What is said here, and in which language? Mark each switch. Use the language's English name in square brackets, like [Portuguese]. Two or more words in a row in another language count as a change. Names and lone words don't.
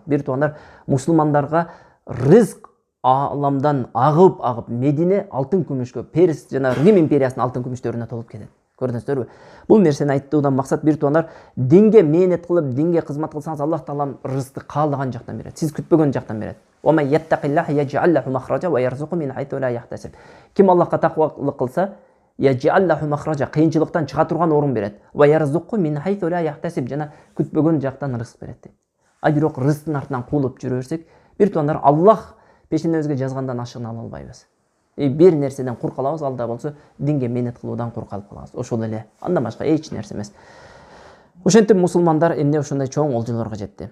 [Kyrgyz] Бир туугандар, мусулмандарга рызык аламдан агып Медине алтын күмүшкө, Перс жана Рим империясынын алтын күмүштөрүнө толуп кетет. Көрдүңүздөрбү? Бул нерсени айттуудан максат, бир туугандар, динге мээнет кылып, динге кызмат кылсаңыз, Аллах Таалам рызыкты каалаган жактан берет. Сиз күтпөгөн жактан берет. [Arabic] ومن يتق الله يجعل له مخرجا ويرزقه من حيث لا يحتسب. [Kyrgyz] Ким Аллахка таквалык кылса, [Arabic] يجعل له مخرجا, [Kyrgyz] кыйынчылыктан чыга турган орун берет. [Arabic] ويرزقه من حيث لا يحتسب, [Kyrgyz] жана күтпөгөн жактан рызык берет. Бирок рызыктын артынан куулуп жүрө берсек, бир туугандар, Аллах пешенебизге жазгандан ашыгын ала албайбыз. Бир нерседен кур калабыз, алда болсо динге мээнет кылуудан кур калып калабыз. Ошол эле, андан башка эч нерсе эмес. Ошентип мусулмандар эмне ошондой чоң олжолорго жетти.